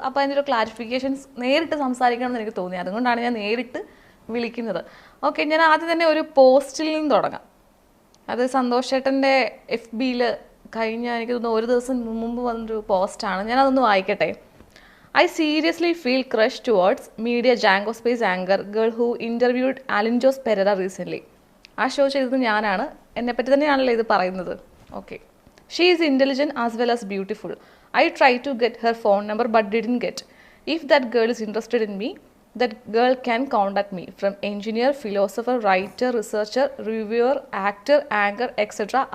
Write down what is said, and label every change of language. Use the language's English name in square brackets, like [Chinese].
[Malayalam] അപ്പോൾ അതിൻ്റെ ഒരു ക്ലാരിഫിക്കേഷൻസ് നേരിട്ട് സംസാരിക്കണം എന്ന് എനിക്ക് തോന്നി. അതുകൊണ്ടാണ് ഞാൻ നേരിട്ട് വിളിക്കുന്നത്. ഓക്കെ, ഞാൻ ആദ്യം തന്നെ ഒരു പോസ്റ്റിൽ നിന്ന് തുടങ്ങാം. അത് സന്തോഷ് ചേട്ടൻ്റെ FBയിൽ കഴിഞ്ഞ എനിക്ക് തോന്നുന്നു ഒരു ദിവസം മുമ്പ് വന്നൊരു പോസ്റ്റാണ്. ഞാനതൊന്ന് വായിക്കട്ടെ. [English] I seriously feel crushed towards media Jango Space anchor girl who interviewed Alan Jose Pereira recently. [Malayalam] ആ ഷോ ചെയ്തത് ഞാനാണ്. എന്നെപ്പറ്റി തന്നെയാണല്ലോ ഇത് പറയുന്നത്. [English] Okay, she is intelligent as well as beautiful. I tried to get her phone number but didn't get. If that girl is interested in me, that girl can contact me. From engineer, philosopher, writer, researcher, reviewer, actor, anchor, etc.